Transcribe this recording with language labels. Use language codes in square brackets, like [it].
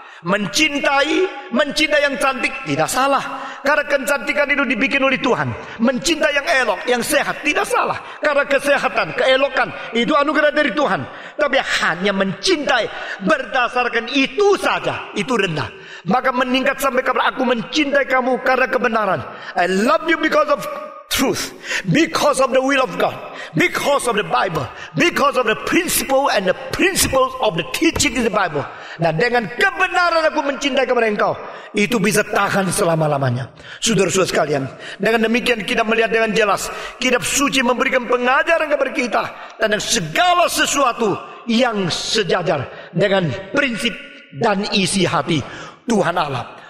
[id] Mencintai yang cantik tidak salah, karena kecantikan itu dibikin oleh Tuhan. Mencintai yang elok, yang sehat tidak salah, karena kesehatan, keelokan itu anugerah dari Tuhan. Tapi hanya mencintai berdasarkan itu saja, itu rendah. Maka meningkat sampai kepada aku mencintai kamu karena kebenaran. [en] I love you because of truth, because of the will of God, because of the Bible, because of the principle and the principles of the teaching in the Bible. [id] Nah, dengan kebenaran aku mencintai kepada engkau, itu bisa tahan selama-lamanya. Saudara-saudara sekalian, dengan demikian kita melihat dengan jelas kitab suci memberikan pengajaran kepada kita tentang segala sesuatu yang sejajar dengan prinsip dan isi hati Tuhan Allah.